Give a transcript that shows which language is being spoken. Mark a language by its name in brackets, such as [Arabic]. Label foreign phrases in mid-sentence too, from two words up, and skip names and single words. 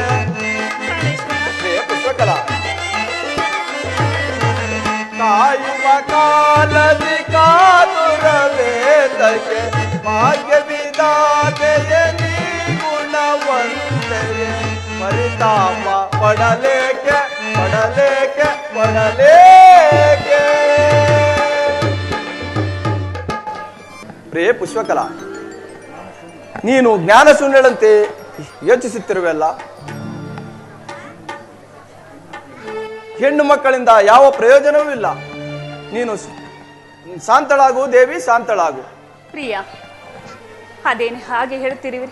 [Kannada] ಪುಷ್ಪಕಲಾ ಕಾಯುವ ಕಾಲದಿ ಕಾದುರವೇದಗೆ, ಭಾಗ್ಯ ವಿಧಾತೆಯ ನೀ ಗುಣವಂತೆಯೇ, ಪರಿತಾಪ ಪಡಲೇಕೆ ಪಡಲೇಕೆ ಪಡಲೇಕೆ. ಪ್ರಿಯೆ ಪುಷ್ಪಕಲಾ, ನೀನು ಜ್ಞಾನ ಶೂನ್ಯಳಂತೆ ಯೋಚಿಸುತ್ತಿರುವೆಲ್ಲ. ಹೆಣ್ಣು ಮಕ್ಕಳಿಂದ ಯಾವ ಪ್ರಯೋಜನವೂ ಇಲ್ಲ. ನೀನು ಶಾಂತಳಾಗು ದೇವಿ, ಶಾಂತಳಾಗು. ಪ್ರಿಯ, ಅದೇನು ಹಾಗೆ ಹೇಳ್ತಿರುವಿರಿ?